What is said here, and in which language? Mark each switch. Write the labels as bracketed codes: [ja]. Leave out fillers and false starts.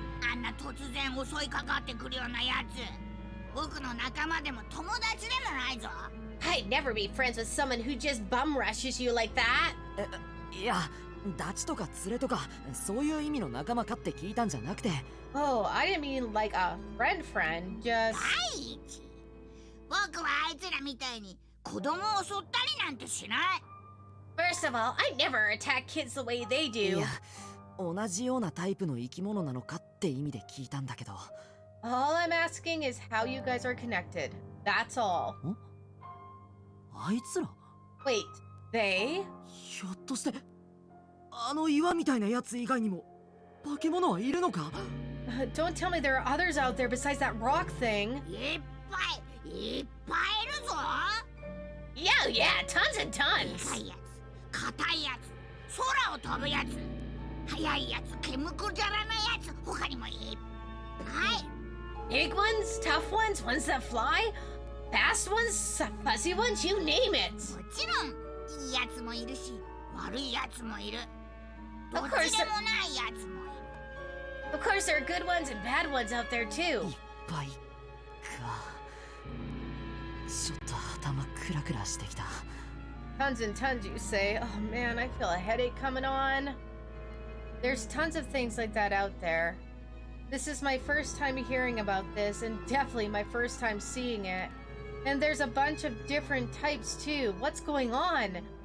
[ja] あんな突然襲いかかってくるようなやつ僕の仲間でも友達でもないぞ [en] I'd never be friends with someone who just bum rushes you like that. [ja] いやダチとか連れとかそういう意味の仲間かって聞いたんじゃなくて [en] Oh, I didn't mean like a friend, just... [ja] 第一僕はあいつらみたいに子供を襲ったりなんてしない [en] First of all, I never attack kids the way they [ja] い [en] do. [ja] や同じようなタイプの生き物なのかって意味で聞いたんだけど [en] All I'm asking is how you guys are connected. That's all. [ja] あいつら [en] Wait, they? [ja] ひょっとしてあの岩みたいなやつ以外にも化け物はいるのか [en] Don't tell me there are others out there besides that rock thing. [ja] いっぱいいるぞ [en] Yeah, yeah, tons and [ja] でか [en] tons. [ja] いやつ硬いやつ空を飛ぶやつ速いやつ毛むくじゃらなやつ他にもいっぱい [en] Big ones, tough ones, ones that fly, fast ones, fuzzy ones, you name it. [ja] もちろんいいやつもいるし悪いやつもいるどっ [en] Of [ja] ち [en] course, [ja] でもないやつもいる [en] of course, there are good ones and bad ones out there [ja] い [en] too. [ja] っぱいかちょっと頭クラクラしてきた [en] Tons and tons, you say? Oh man, I feel a headache coming on. There's tons of things like that out there. This is my first time hearing about this, and definitely my first time seeing it. And there's a bunch of different types too. What's going on?